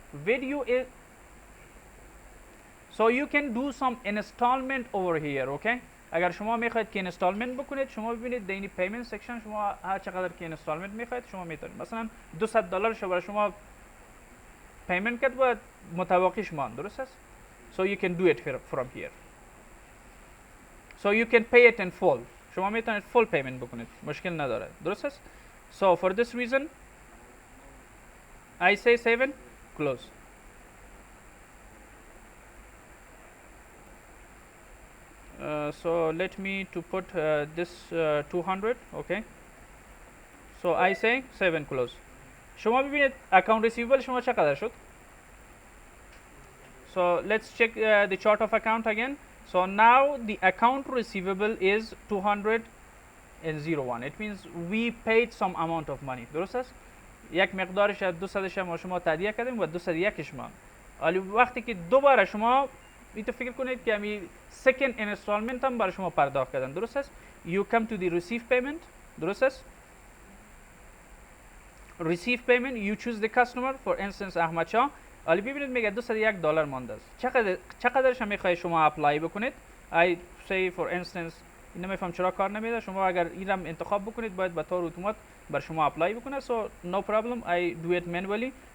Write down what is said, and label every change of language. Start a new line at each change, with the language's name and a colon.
English: Video is so you can do some installment over here, okay?
Persian: اگر شما میخواید که اینستالمنت بکنید، شما ببینید در این پیمنت سکشن شما هر چقدر که اینستالمنت میخواید شما میتونید. مثلا $200 برای شما پیمنت کرد و متوقعش ماند، درست است؟
English: So you can do it from here. So you can pay it in full.
Persian: شما میتونید فول پیمنت بکنید، مشکل نداره، درست است؟
English: So for this reason I say save and close. So let me to put this 200, okay? So I say save and close.
Persian: شما ببینید
English: account receivable
Persian: شما چقدر شد؟
English: So let's check the chart of account again. So now the account receivable is 201. It means we paid some amount of money.
Persian: درست است؟ یک مقدارش از 200 ما شما تهیه کردیم و 201 ما. ولی وقتی که دوباره شما اینو فکر کنید که می
English: second installment
Persian: هم برای شما پرداخت کردن، درست است؟
English: You come to the receive payment.
Persian: درست است؟
English: Receive payment you choose the customer. For instance Ahmad Shah.
Persian: ولی ببینید میگه $201 مانده است. چقدرش هم میخواهید شما اپلای بکنید؟
English: I say for instance
Persian: اینو میفهم چرا کار نمیده. شما اگر اینم انتخاب بکنید باید به طور اتومات بر شما اپلای بکنه.
English: So no problem, I do it manually.